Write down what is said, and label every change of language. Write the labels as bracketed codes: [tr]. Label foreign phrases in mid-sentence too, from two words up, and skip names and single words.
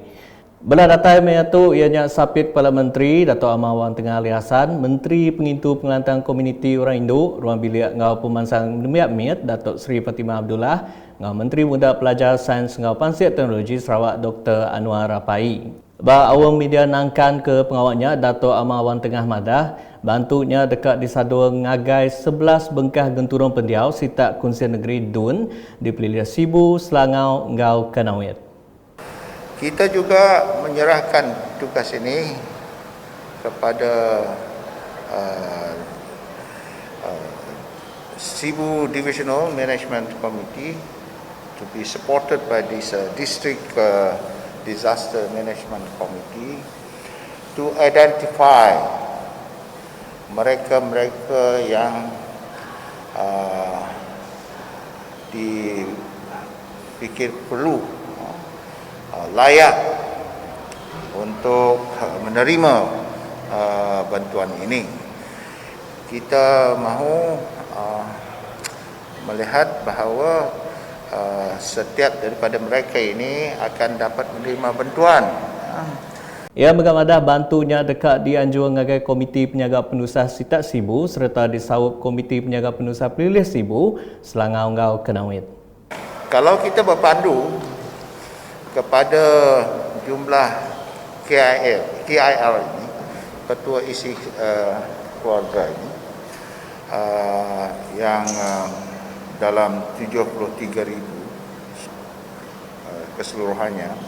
[iba] Bela data tu ianya Sapit Kepala Menteri Datuk Amar Wang Tengah Ali Hassan, Menteri Pengintu Pengelantang Komuniti Orang Induk Ruang Bilik Ngau Pemansang Demiak Mit Datuk Seri Fatimah Abdullah, Ngau Menteri Muda Pelajar Sains Ngau Pansiat Teknologi Sarawak Dr. Anwar Rapai. Ba awam media nangkan ke pengawalnya Datuk Amar Wang Tengah Madah bantunya dekat di Sadua ngagai 11 bengkah genturung pendiau Sitak Kunsian Negeri Dun di Peliliah Sibu, Selangau, Ngau Kanawit. [ms] Kita juga menyerahkan tugas ini kepada Sibu Divisional Management Committee [en] to be supported by this District Disaster Management Committee to identify [ms] mereka-mereka yang dipikir perlu layak untuk menerima bantuan ini. Kita mahu melihat bahawa setiap daripada mereka ini akan dapat menerima bantuan. [iba] Ia menggamadah bantunya dekat di anjuran ngagai Komiti Penyaga Penusah Sitak Sibu serta disawup Komiti Penyaga Penusah Pelilih Sibu, Selangau Ngau Kanawit. [ms] Kalau kita berpandu kepada jumlah KIL ini, Ketua Isi Keluarga ini, yang dalam 73,000 keseluruhannya.